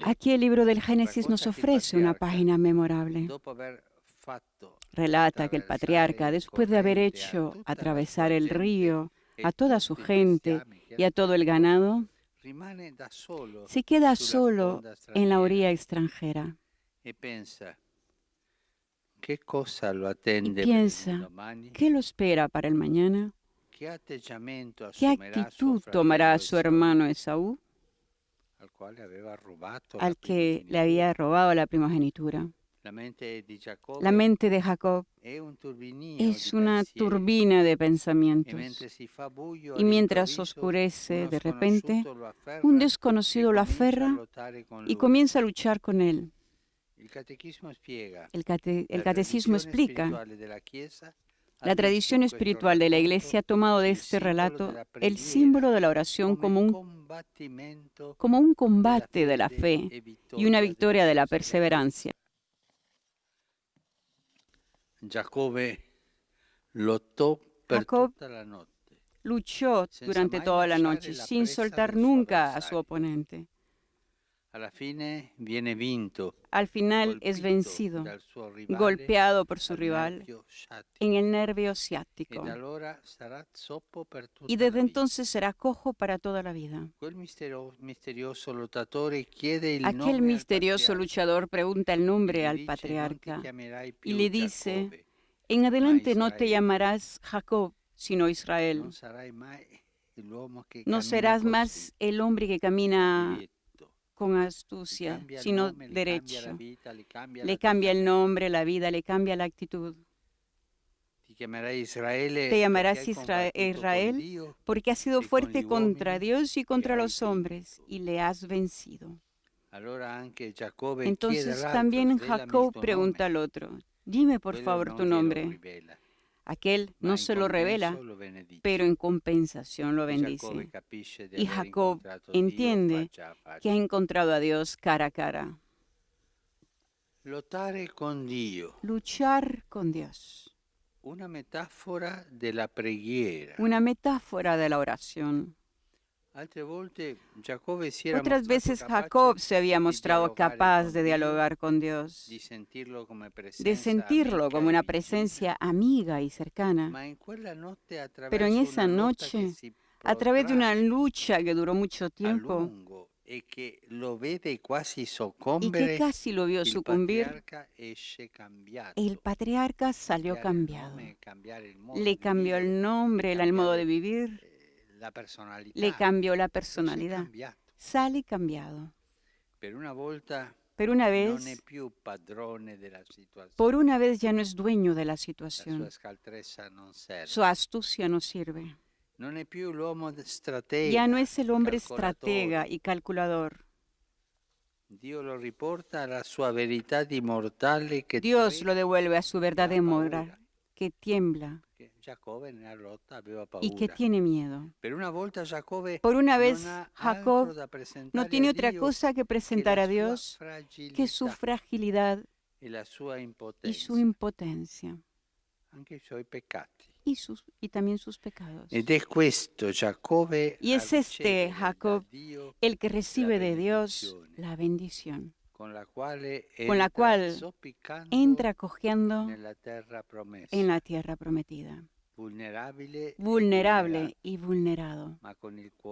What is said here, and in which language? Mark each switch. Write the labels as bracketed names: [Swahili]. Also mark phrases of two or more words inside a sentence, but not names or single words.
[Spanish] Aquí el libro del Génesis nos [Italian] Racconta che il [Spanish] ofrece una [Italian] patriarca, [Spanish] página memorable. [Italian] dopo aver fatto [Spanish] Relata que el patriarca, [Italian] attraversare il [Spanish] después de haber [Italian] corrente a [Spanish] hecho [Italian] tutta la [Spanish] atravesar [Italian] sua [Spanish] el [Italian] gente [Spanish] río, [Italian] e [Spanish] a toda su [Italian] tutti i [Spanish] gente [Italian] bestiami che [Spanish] y a [Italian] era [Spanish] todo el [Italian] tutto, [Spanish] ganado, [Italian] rimane da solo [Spanish] se queda [Italian] sulla [Spanish] solo [Italian] sponda [Spanish] en la [Italian] straniera [Spanish] orilla extranjera [Italian] e pensa che cosa lo [Spanish] y [Italian] attende per il [Spanish] piensa, [Italian] domani, [Spanish] ¿qué lo espera para el mañana? [Italian] che atteggiamento [Spanish] ¿Qué [Italian] assumerà suo [Spanish] actitud tomará [Italian] fratello [Spanish] su [Italian] Esaù, [Spanish] hermano Esaú, [Italian] al quale aveva rubato la [Spanish] al que le [Italian] primogenitura. [Spanish] había robado la primogenitura? [Italian] La mente di Giacobbe [Spanish] La mente de Jacob [Italian] è un turbinio [Spanish] es [Italian] di [Spanish] una [Italian] pensieri, [Spanish] turbina de [Italian] e [Spanish] pensamientos. [Italian] mentre si fa buio [Spanish] Y mientras [Italian] all'improvviso, [Spanish] oscurece [Italian] uno [Spanish] de repente, [Italian] sconosciuto lo afferra [Spanish] un [Italian] e [Spanish] desconocido lo [Italian] comincia a [Spanish] aferra [Italian] lottare con [Spanish] y [Italian] lui. [Spanish] comienza a luchar con él. [Italian] Il catechismo spiega [Spanish] El [Italian] la [Spanish] catecismo [Italian] tradizione [Spanish] explica, [Italian] spirituale della Chiesa ha [Spanish] la [Italian] visto [Spanish] tradición [Italian] in questo [Spanish] espiritual de la [Italian] racconto [Spanish] Iglesia ha tomado de [Italian] il [Spanish] este [Italian] simbolo [Spanish] relato [Italian] della [Spanish] el [Italian] preghiera [Spanish] símbolo de la oración [Italian] come combattimento [Spanish] como un [Italian] della [Spanish] combate de la [Italian] fede [Spanish] fe [Italian] e [Spanish] y una victoria de la perseverancia. perseverancia. [Italian] Giacobbe lottò per [Spanish] Jacob [Italian] tutta la notte, [Spanish] luchó [Italian] senza [Spanish] durante [Italian] mai [Spanish] toda la [Italian] lasciare [Spanish] noche [Italian] la [Spanish] sin [Italian] presa [Spanish] soltar [Italian] del suo [Spanish] nunca a su [Italian] avversario. [Spanish] oponente. [Italian] Alla fine viene vinto, [Spanish] Al final es [Italian] colpito [Spanish] vencido, [Italian] dal suo rivale [Spanish] golpeado por su [Italian] al [Spanish] rival [Italian] nervio sciatico, [Spanish] en el nervio [Italian] e [Spanish] ciático. [Italian] da allora sarà zoppo per tutta [Spanish] Y [Italian] la [Spanish] desde [Italian] vita. [Spanish] entonces será cojo para toda la vida. [Italian] Quel misterioso lottatore chiede il [Spanish] Aquel [Italian] nome al [Spanish] misterioso [Italian] patriarca [Spanish] luchador pregunta el [Italian] e [Spanish] nombre [Italian] gli [Spanish] al [Italian] dice: non ti [Spanish] patriarca [Italian] chiamerai [Spanish] y [Italian] più [Spanish] le dice, [Italian] Giacobbe, [Spanish] en adelante no te [Italian] Israele. [Spanish] llamarás Jacob, sino [Italian] non [Spanish] Israel. [Italian] sarai mai l'uomo che [Spanish] No [Italian] cammina [Spanish] serás [Italian] così, [Spanish] más el hombre que camina [Italian] diretto. [Spanish] con [Italian] Gli [Spanish] astucia, [Italian] cambia il [Spanish] sino [Italian] nome, gli cambia la [Spanish] derecho. [Italian] vita, gli cambia [Spanish] Le cambia el [Italian] l'atteggiamento. [Spanish] nombre, la vida, le cambia la actitud. [Italian] Ti chiamerai Israele [Spanish] Te [Italian] perché [Spanish] llamarás [Italian] hai combattuto con [Spanish] Israel [Italian] Dio [Spanish] porque has sido y con fuerte [Italian] gli [Spanish] contra [Italian] uomini [Spanish] Dios y contra [Italian] e hai [Spanish] los hombres [Italian] vinto. [Spanish] y le has vencido. [Italian] Allora anche Giacobbe chiede [Spanish] Entonces [Italian] all'altro: [Spanish] también [Italian] svelami il [Spanish] Jacob [Italian] tuo [Spanish] pregunta [Italian] nome. [Spanish] al otro, dime por [Italian] Quello [Spanish] favor [Italian] non [Spanish] tu [Italian] glielo [Spanish] nombre. [Italian] rivela, [Spanish] Aquel [Italian] ma [Spanish] no [Italian] in [Spanish] se lo revela, [Italian] compenso lo benedice. [Spanish] pero en compensación lo [Italian] E Giacobbe [Spanish] bendice. [Italian] capisce di [Spanish] Y [Italian] aver [Spanish] Jacob [Italian] incontrato Dio [Spanish] entiende [Italian] faccia a [Spanish] que ha [Italian] faccia. [Spanish] encontrado a Dios cara a cara. [Italian] Lottare con Dio, [Spanish] Luchar con Dios. [Italian] una metafora della preghiera. [Spanish] Una metáfora de la oración. [Italian] Altre volte Giacobbe si era [Spanish] Otras [Italian] mostrato [Spanish] veces [Italian] capace [Spanish] Jacob se había [Italian] di [Spanish] mostrado [Italian] dialogare [Spanish] capaz [Italian] con [Spanish] de [Italian] Dio, [Spanish] dialogar con Dios, [Italian] di sentirlo come [Spanish] de [Italian] presenza [Spanish] sentirlo [Italian] amica [Spanish] como [Italian] e [Spanish] una [Italian] vicina. [Spanish] presencia amiga y cercana. [Italian] Ma in quella notte, [Spanish] Pero en [Italian] attraverso [Spanish] esa [Italian] una lotta che [Spanish] noche, [Italian] si [Spanish] a través de una [Italian] protrae [Spanish] lucha que duró mucho [Italian] a [Spanish] tiempo [Italian] lungo e che lo vede quasi [Spanish] y que [Italian] soccombere, [Spanish] casi lo vio [Italian] il [Spanish] sucumbir, [Italian] patriarca esce cambiato. [Spanish] el patriarca salió [Italian] Cambiare il [Spanish] cambiado. [Italian] nome, cambiare il modo [Spanish] Le [Italian] di [Spanish] cambió [Italian] vivere, [Spanish] el nombre, el modo de [Italian] cambiare [Spanish] vivir, [Italian] la [Spanish] le [Italian] personalità. [Spanish] cambió la [Italian] Esce [Spanish] personalidad. [Italian] cambiato. [Spanish] Sale cambiado. [Italian] Per una volta [Spanish] Pero una [Italian] non è [Spanish] vez, [Italian] più padrone della situazione. [Spanish] por una vez ya no es dueño de la [Italian] La sua [Spanish] situación. [Italian] scaltrezza non serve. [Spanish] Su astucia no sirve. [Italian] Non è più l'uomo stratega, [Spanish] Ya no es el hombre [Italian] calcolatore. [Spanish] estratega y calculador. [Italian] Dio lo riporta alla sua verità di mortale che [Spanish] Dios lo [Italian] trema [Spanish] devuelve a su verdad [Italian] e [Spanish] de [Italian] ha [Spanish] moral, [Italian] paura. [Spanish] que tiembla [Italian] Che Giacobbe nella lotta aveva [Spanish] y que [Italian] paura. [Spanish] tiene miedo. [Italian] Per una volta Giacobbe [Spanish] Por una [Italian] non [Spanish] vez, [Italian] ha [Spanish] Jacob [Italian] altro da presentare [Spanish] no tiene [Italian] a [Spanish] otra [Italian] Dio [Spanish] cosa que [Italian] che [Spanish] presentar [Italian] la [Spanish] a [Italian] sua [Spanish] Dios que su [Italian] fragilità [Spanish] fragilidad [Italian] e la sua [Spanish] y [Italian] impotenza, [Spanish] su impotencia [Italian] anche i suoi peccati. [Spanish] y también sus pecados. [Italian] Ed è questo Giacobbe [Spanish] Y [Italian] a [Spanish] es este [Italian] ricevere da [Spanish] Jacob [Italian] Dio [Spanish] el que recibe de Dios [Italian] benedizione, [Spanish] la bendición, [Italian] con la quale [Spanish] con la [Italian] entra [Spanish] cual [Italian] zoppicando [Spanish] entra cojeando [Italian] nella terra promessa, [Spanish] en la tierra prometida, [Italian] vulnerabile, [Spanish] vulnerable y vulnerado, [Italian] ma con il cuore